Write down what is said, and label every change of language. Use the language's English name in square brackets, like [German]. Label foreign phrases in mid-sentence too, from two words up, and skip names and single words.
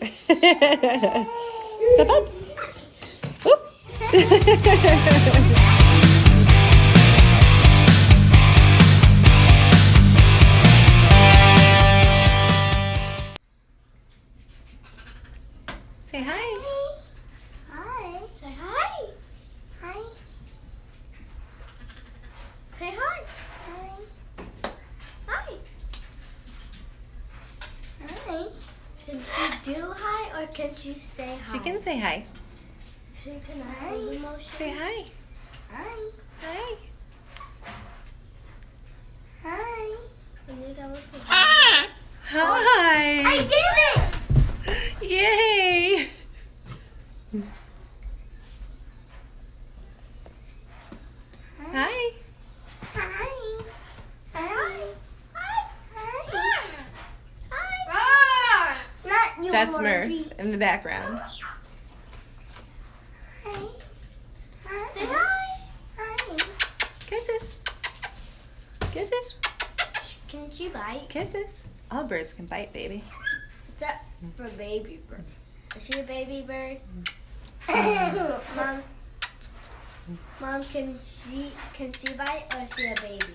[English] Step up. Whoop. Say hi. Hi. Say hi. Hi. Say hi. Hi. Hi. Hi. Can she do hi or can she say hi? She can say hi. She can have an emotion. Say hi. Hi. Hi. Hi. Can you tell us hi? Hi. I did it! Yay. Hi. Hi. Hi. Not your That's Murphy. Murph in the background. Hi. Hi. Say hi. Hi. Kisses. Kisses. Can she bite? Kisses. All birds can bite, baby. Except for baby bird. Is she a baby bird? Mom, can she bite or is she a baby?